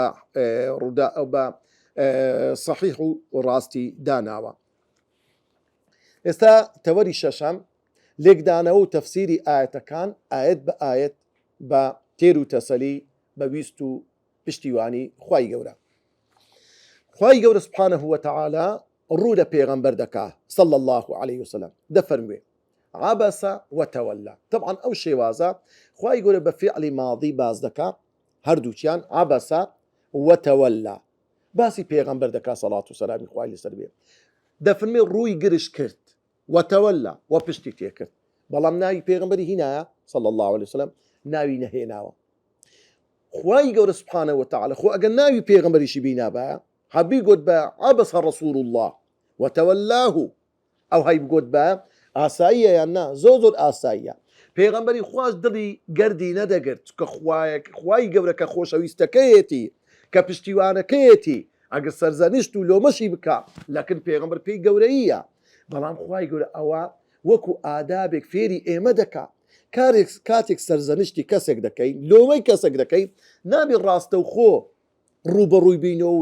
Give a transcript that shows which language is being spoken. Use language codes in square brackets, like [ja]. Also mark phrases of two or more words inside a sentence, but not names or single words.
[ckb] بە صحیح و ڕاستی داناوە ئێستا تەوەری شەشەم لێکدانەوە و تەفسیری ئاەتەکان ئاەت بە ئاەت بە تێر و تەسەلی بە ویست و پشتیوانی خوای گەورە خوای گەورە [ar] سوبحانه وتعالى [ckb] ڕوو لە پێغەمبەر دەکا [ar] صلی الله عليه وسلم [ckb] دەفەرموێ [ar] عبس وتولى [ckb] طبعا ئەو شێوازە خوای گەورە بە فعلی ماضی باز دەکا هەردووچیان [ar] عبس وتولى [ckb] باسی پێغەمبەر دەکا سەڵات و سەلامی خوای لەسەر بێ دەفەرمێ ڕووی گرش کرد وتولى و پشتی تێکرد بەڵام ناوی پێغەمبەری هینایە [ar] صلی الله عليه وسلم [ckb] ناوی نەهێناوە خوای گەورە [ar] سوبحانه وتعالى [ckb] خۆ ئەگەر ناوی پێغەمبەریشی بینابە هەبی گوت بە [ar] عبس رسول الله وتولاه [ckb] ئەو هەی بگوت بە ئاساییە یان نا زۆر ئاساییە پێغەمبەری خواش دڵی گەردی نەدەگرت کە خوای گەورە کە خۆشەویستەکەیەتی کە پشتیوانەکەیەتی ئەگەر سەرزەنشت و لۆمەشی بکە لەکن پێغەمبەر پێی گەورەیە بەڵام خوای گەورە ئەوە وەکو ئادابێک فێری ئێمە دەکا کاتێک سەرزەنشتی کەسێک دەکەین لۆمەی کەسێک دەکەین نابی ڕاستە و خۆ ڕوبەڕووی بینەوە و